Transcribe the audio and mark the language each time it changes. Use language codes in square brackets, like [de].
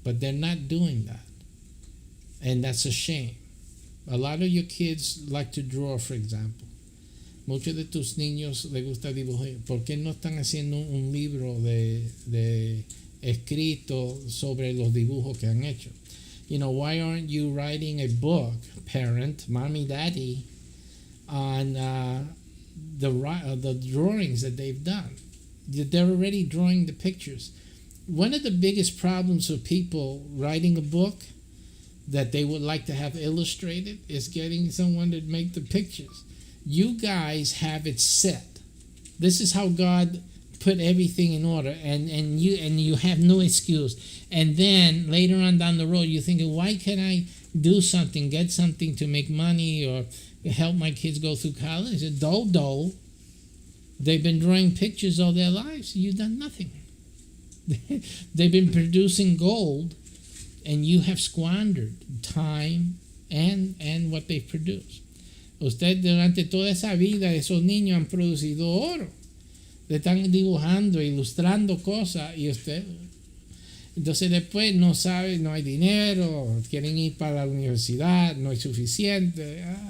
[en] But they're not doing that. And that's a shame. A lot of your kids like to draw, for example. [es] Muchos de tus niños les gusta dibujar. ¿Por qué no están haciendo un libro de escrito sobre los dibujos que han hecho? [en] Why aren't you writing a book, parent, mommy, daddy, on the drawings that they've done? They're already drawing the pictures. One of the biggest problems of people writing a book that they would like to have illustrated is getting someone to make the pictures. You guys have it set. This is how God put everything in order, and you have no excuse. And then later on down the road, you're thinking, why can't I do something, get something to make money or help my kids go through college? They've been drawing pictures all their lives. You've done nothing. They've been producing gold, and you have squandered time and what they've produced. [es] Usted durante toda esa vida, esos niños han producido oro. Le están dibujando, ilustrando cosas, y usted Entonces después no saben, no hay dinero, quieren ir para la universidad, no es suficiente.